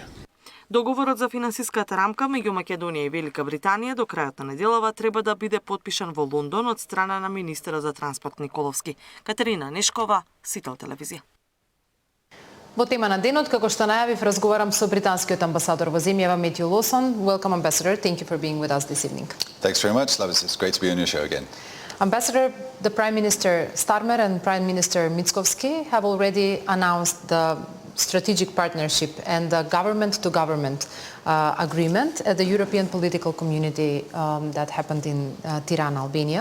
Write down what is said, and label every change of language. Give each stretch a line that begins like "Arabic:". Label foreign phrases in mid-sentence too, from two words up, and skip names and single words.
Macedonian: Договорот за финансиската рамка меѓу Македонија и Велика Британија до крајот на неделава треба да биде потпишан во Лондон од страна на министерот за транспорт Николовски. Катерина Нешкова, Сител телевизија. Во тема на денот, како што најавив, разговарам со британскиот амбасадор во земјава Метју Лосон.
English: Welcome, Ambassador. Thank you for being with us this evening. Thanks very much, Lavis. It's great to be on your show again. Ambassador, the Prime Minister Starmer and Prime Minister Mickoski have already announced the strategic partnership and the government-to-government agreement at the European political community that happened in Tirana, Albania.